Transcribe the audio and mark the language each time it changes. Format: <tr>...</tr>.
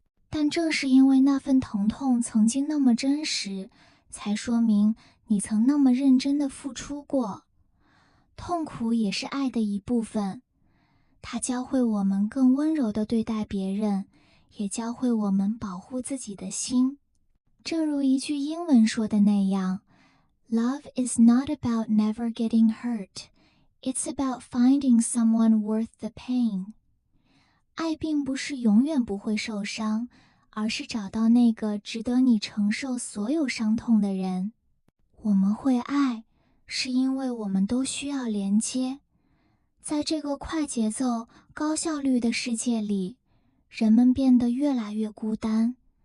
<zh>但正是因为那份疼痛曾经那么真实，才说明你曾那么认真地付出过。痛苦也是爱的一部分，它教会我们更温柔地对待别人，也教会我们保护自己的心。正如一句英文说的那样，</zh> <en>Love is not about never getting hurt, it's about finding someone worth the pain.</en> <zh>爱并不是永远不会受伤，而是找到那个值得你承受所有伤痛的人。我们会爱，是因为我们都需要连接。在这个快节奏、高效率的世界里，人们变得越来越孤单。</zh>